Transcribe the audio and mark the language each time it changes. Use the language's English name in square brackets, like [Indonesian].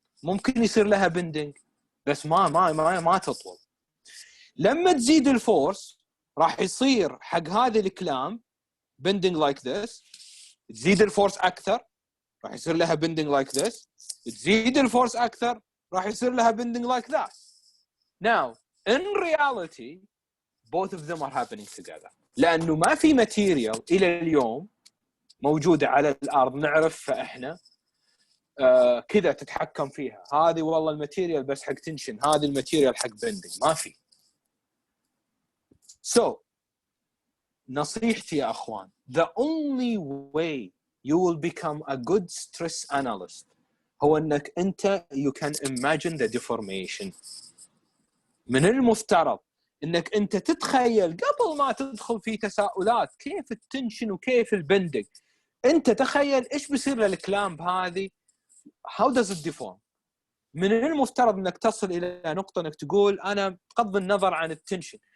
[Arabic] ممكن يصير لها بندنج بس ما تطول. لما تزيد الفورس راح يصير حق هذه الكلامب [English] bending like this. [Arabic] تزيد الفورس أكثر راح يصير لها [English] bending like this. [Arabic] تزيد الفورس أكثر راح يصير لها [English] bending like that. Now in reality both of them are happening together. [Arabic] لأنه ما في material إلى اليوم موجودة على الأرض نعرفها إحنا كذا تتحكم فيها. هذه والله الماتيريال بس حق تنشن، هذه الماتيريال حق بندنج، ما في. [English] So [Arabic] نصيحتي يا أخوان [English] the only way you will become a good stress analyst [Arabic] هو أنك أنت [English] you can imagine the deformation. [Arabic] من المفترض أنك أنت تتخيل قبل ما تدخل في تساؤلات كيف التنشن وكيف البندنج، أنت تخيل إيش بيصير للكلامب هذه [English] how does it deform. [Arabic] من المفترض أنك تصل إلى نقطة أنك تقول أنا بغض النظر عن التنشن.